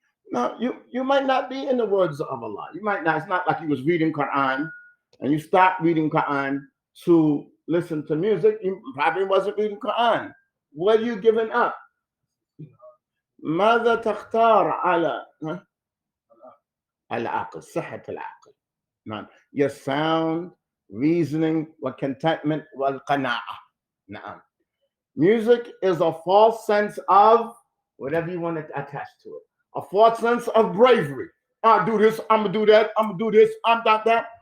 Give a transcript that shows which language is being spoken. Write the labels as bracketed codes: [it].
[en] Now, you might not be in the words of Allah. You might not. It's not like you was reading Quran and you stopped reading Quran to listen to music. You probably wasn't reading Quran. What are you giving up? [ar] ماذا تختار على العقل صحة العقل. نعم. [en] Your sound reasoning والcontentment والقناعة. نعم. Music is a false sense of whatever you want to attach to it. A false sense of bravery. I'll do this, I'm gonna do that, I'm gonna do this, I'm not that.